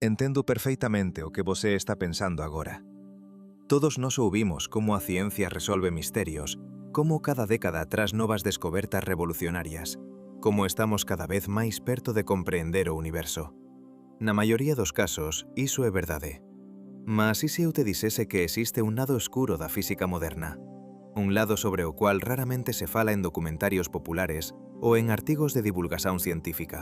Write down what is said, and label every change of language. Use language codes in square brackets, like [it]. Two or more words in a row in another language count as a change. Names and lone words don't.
[pt] Entendo perfeitamente o que você está pensando agora. Todos nós ouvimos como a ciencia resolve misterios, como cada década traz novas descobertas revolucionarias, [gl] como estamos cada vez máis perto de compreender o universo. Na maioría dos casos, iso é verdade. Mas e se eu te dixese que existe un lado escuro da física moderna? Un lado sobre o cual raramente se fala en documentarios populares ou en artigos de divulgación científica.